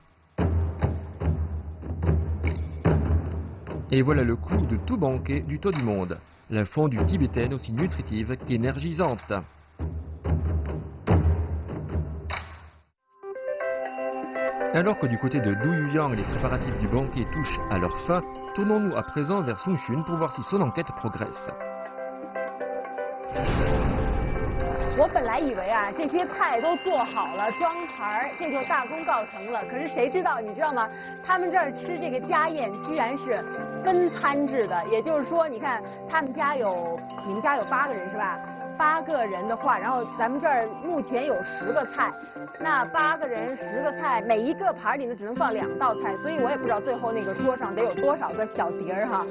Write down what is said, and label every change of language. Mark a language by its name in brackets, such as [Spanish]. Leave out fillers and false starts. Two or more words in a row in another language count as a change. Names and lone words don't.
[French] Et voilà le clou de tout banquet du toit du monde, la fondue tibétaine aussi nutritive qu'énergisante. Alors que du côté de Du Yuyang, les préparatifs du banquet touchent à leur fin, tournons-nous à présent vers Sun Xun pour voir si son enquête progresse. [Chinese] 我本来以为啊，这些菜都做好了，装盘儿，这就大功告成了。可是谁知道，你知道吗？他们这儿吃这个家宴，居然是分餐制的。也就是说，你看他们家有，你们家有8个人是吧？8个人的话，然后咱们这儿目前有10个菜，那8个人10个菜，每一个盘里呢只能放2道菜，所以我也不知道最后那个桌上得有多少个小碟儿哈。